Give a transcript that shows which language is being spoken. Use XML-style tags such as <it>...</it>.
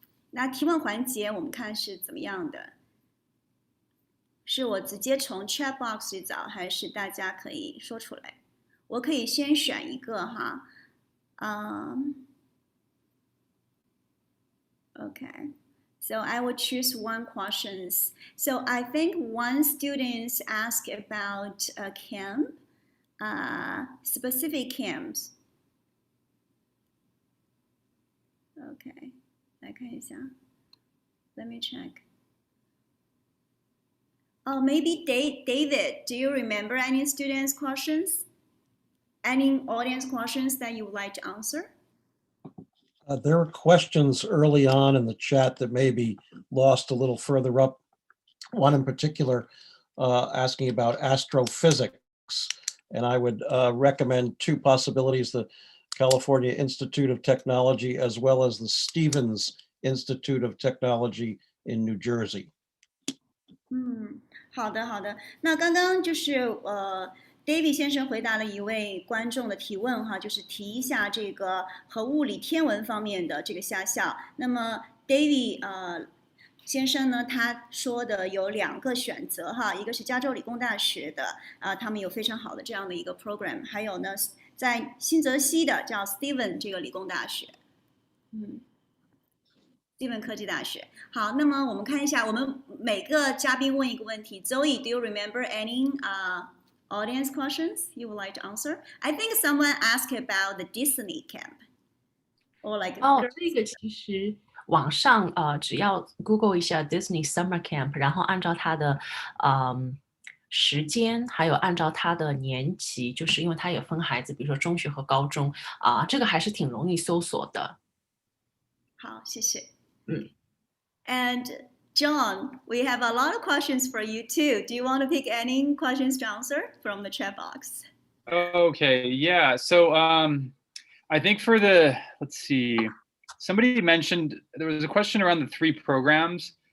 <zh>那提问环节我们看是怎么样的？是我直接从 chat box 去找，还是大家可以说出来？我可以先选一个哈，OK。</zh> <en>So I will choose one questions. So I think one student asked about a camp, specific camps. Okay,</en> <zh>来看一下</zh> <en>Let me check. Oh, maybe David, do you remember any students' questions? Any audience questions that you would like to answer? There were questions early on in the chat that may be lost a little further up. One in particular asking about astrophysics. And I would recommend 2 possibilities, the California Institute of Technology as well as the Stevens Institute of Technology in New Jersey.</en> <zh>好的。那刚刚就是David 先生回答了一位观众的提问哈，就是提一下这个和物理天文方面的这个夏校。那么 David 先生呢，他说的有2个选择哈，一个是加州理工大学的他们有非常好的这样的一个 program， 还有呢在新泽西的叫 Steven 这个理工大学，Steven 科技大学。好，那么我们看一下，我们每个嘉宾问一个问题。</zh> <en>Zoe, do you remember any audience questions you would like to answer? I think someone asked about the Disney camp. Or like</en> <zh>这个其实网上只要 Google 一下 Disney Summer Camp， 然后按照它的时间，还有按照它的年级，就是因为它也分孩子，比如说中学和高中这个还是挺容易搜索的。好，谢谢。</zh> <en>And John, we have a lot of questions for you too. Do you want to pick any questions to answer from the chat box? Okay, yeah. So I think for let's see, somebody mentioned there was a question around the 3 programs.</en>